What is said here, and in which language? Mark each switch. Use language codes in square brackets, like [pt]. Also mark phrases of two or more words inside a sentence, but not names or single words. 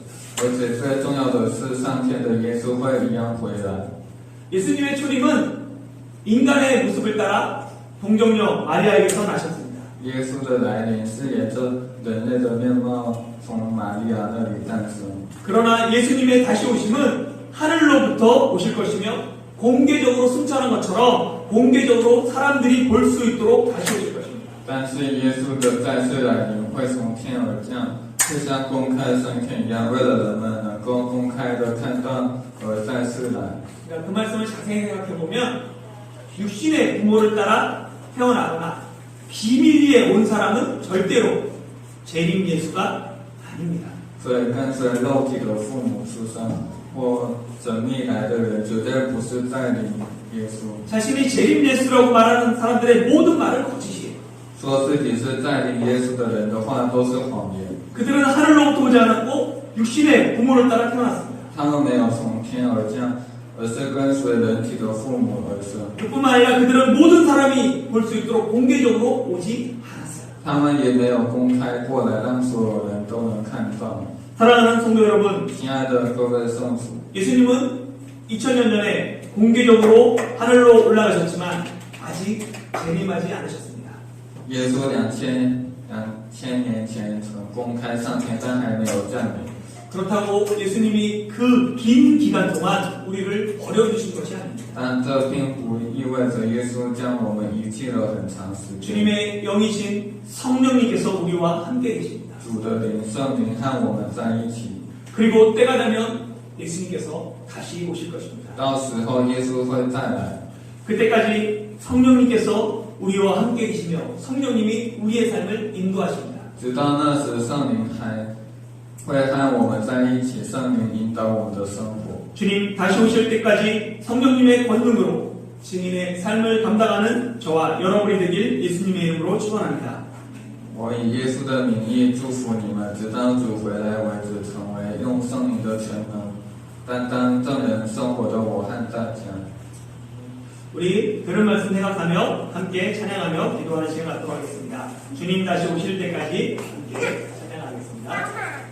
[zh] 而且最重要的是，上天的耶稣会一样回来。 [ko] 예수님의 초림은 인간의 모습을 따라 동정녀 마리아에게서 나셨습니다. [zh] 耶稣的来临是沿着人类的面貌从玛利亚那里诞生。 [ko] 그러나 예수님의 다시 오심은 하늘로부터 오실 것이며 공개적으로 승천한 것처럼 공개적으로 사람들이 볼 수 있도록 다시 오실 것입니다. [zh] 但是耶稣的再次来临会从天而降，就像公开升天一样，为了人们能够公开的看到而再次来。 [ko] 그러니까 그 말씀을 자세히 생각해 보면 육신의 부모를 따라 태어나거나 비밀리에 온 사람은 절대로 재림 예수가 아닙니다. [zh] 所以跟随肉体的父母出生或神秘来的人，绝对不是带领耶稣。 [ko] 자신이 재림 예수라고 말하는 사람들의 모든 말은 거짓이에요. [zh] 说自己是带领耶稣的人的话，都是谎言。 [ko] 그들은 하늘로부터 오지 않았고 육신의 부모를 따라 태어났습니다. [zh] 他们没有从天而降，而是跟随人体的父母而生。 [ko] 그뿐만 아니라 그들은 모든 사람이 볼 수 있도록 공개적으로 오지 않았어요. [zh] 他们也没有公开过来，让所有人都能看到。 [ko] 사랑하는 성도 여러분, [zh] 亲爱的各位圣徒， [ko] 예수님은 2000년 전에 공개적으로 하늘로 올라가셨지만 아직 재림하지 않으셨습니다. [zh] 耶稣2000年前曾公开上天，但还没有降临。 [ko] 그렇다고 예수님이 그 긴 기간 동안 우리를 버려주신 것이 아닙니다. [zh] 但这并不意味着耶稣将我们遗弃了很长时间。 [ko] 주님의 영이신 성령님께서 우리와 함께 계십니다. [zh] 主的灵、圣灵和我们在一起。 [ko] 그리고 때가 되면 예수님께서 다시 오실 것입니다. [zh] 到时候耶稣会再来， [ko] 그때까지 성령님께서 우리와 함께 계시며 성령님이 우리의 삶을 인도하십니다. [zh] 直到那时圣灵还会和我们在一起，圣灵引导我们的生活。 [ko] 주님 다시 오실 때까지 성령님의 권능으로 증인의 삶을 감당하는 저와 여러분이 되길 예수님의 이름으로 축원합니다. [zh] 我以耶稣的名义祝福你们，直到主回来为止，成为用圣灵的全能担当证人生活的我和大家。 [ko] 우리 들은 말씀 생각하며 함께 찬양하며 기도하는 시간 갖도록 하겠습니다. 주님 다시 오실 때까지 함께 찬양하겠습니다.